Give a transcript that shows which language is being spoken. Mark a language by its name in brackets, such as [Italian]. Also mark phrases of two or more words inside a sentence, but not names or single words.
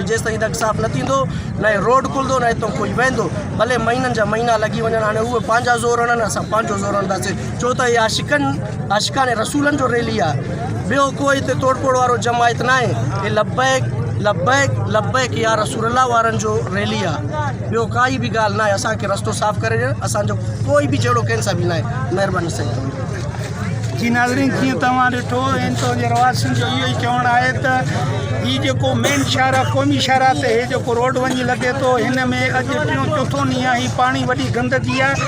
[Sindhi] जेसि ताईं दग साफ़ न थींदो न रोड खुलंदो न हितां कोई वेंदो, भले महीननि जा महीना लॻी वञनि। हाणे उहे पंहिंजा ज़ोर हणनि, असां पंहिंजो ज़ोर हणंदासीं, छो त इहे आशिकाने रसूलनि जो रैली आहे। ॿियो कोई हिते तोड़फोड़ वारो जमायत न आहे। हे [Arabic] لبيك لبيك لبيك يا رسول الله [Sindhi] वारनि जो रैली आहे, ॿियो काई बि ॻाल्हि न आहे। असांखे रस्तो साफ़ करे ॾियणु असांजो कोई बि जहिड़ो कैंसर बि न आहे। महिरबानी साईं। जी नाज़रीन, जीअं तव्हां ॾिठो इंदौर जे रवासियुनि जो इहो ई चवणु आहे त हीउ जेको मेन शाहराह क़ौमी शाहराह ते हे जेको रोड वञी लॻे थो, हिन में अॼु 4थों ॾींहुं आहे, ही पाणी वॾी गंदगी आहे।